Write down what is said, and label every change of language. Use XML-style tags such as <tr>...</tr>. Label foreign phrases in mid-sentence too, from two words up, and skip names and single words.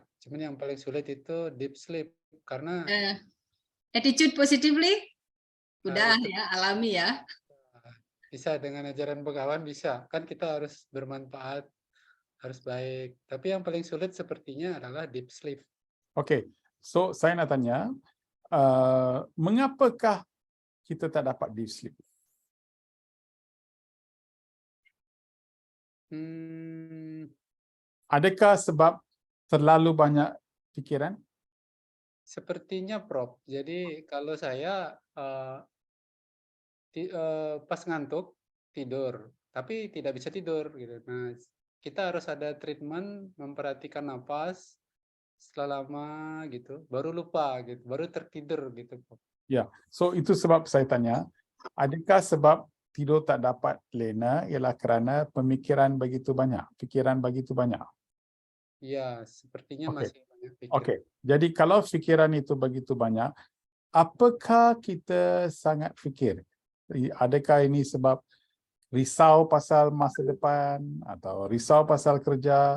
<id>Cuman yang paling sulit itu</id> <en>deep sleep</en> <id>karena</id> <en>attitude positively</en> <id>udah ya, alami ya. Bisa dengan ajaran Bhagawan bisa. Kan kita harus bermanfaat, harus baik. Tapi yang paling sulit sepertinya adalah</id> <en>deep sleep.</en> <id>Oke.</id> <ms>So, saya nak tanya, mengapakah kita tak dapat</ms> <en>deep sleep?</en> <ms>Adakah sebab terlalu banyak pikiran?</ms> <id>Sepertinya, Prof. Jadi kalau saya pas ngantuk tidur, tapi tidak bisa tidur gitu. Nah, kita harus ada treatment, memperhatikan napas setelah lama gitu, baru lupa gitu, baru tertidur gitu. Ya,</id> <ms>so itu sebab saya tanya, adakah sebab tidur tak dapat lena ialah kerana pemikiran begitu banyak, pikiran begitu banyak?</ms> <id>Ya, sepertinya masih banyak pikiran.</id> <ms>Oke, jadi kalau pikiran itu begitu banyak, apakah kita sangat fikir? Adakah ini sebab risau pasal masa depan atau risau pasal kerja?</ms>